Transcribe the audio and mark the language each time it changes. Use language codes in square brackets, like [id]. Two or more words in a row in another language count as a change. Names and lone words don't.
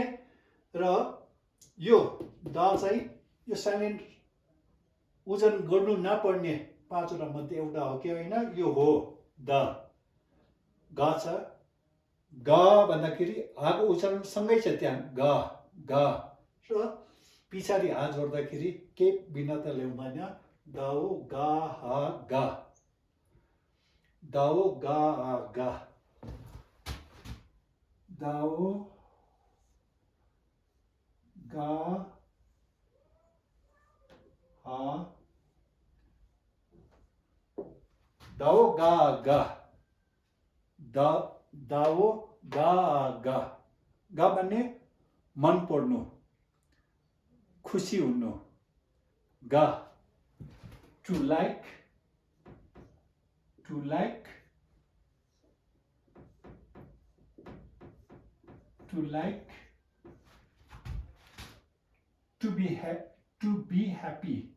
[ne] र यो द चाहिँ यो साइलेन्ट उच्चारण गर्नु नपर्ने 5वटा मध्ये एउटा हो कि होइन, यो हो द. ग छ, ग भन्दाखेरि हाको उच्चारण सँगै छ त्यहाँ ग ग. र पछाडि हा जोड्दाखेरि के भिन्नता ल्याउँदैन, दाओ गा हा गा, दाओ गा गा, दाओ गा हा, दाओ गा गा, दाओ गा गा. गा भन्ने मन पर्नु, खुसी हुनु. [en] गा to like, to like, to like, to be happy.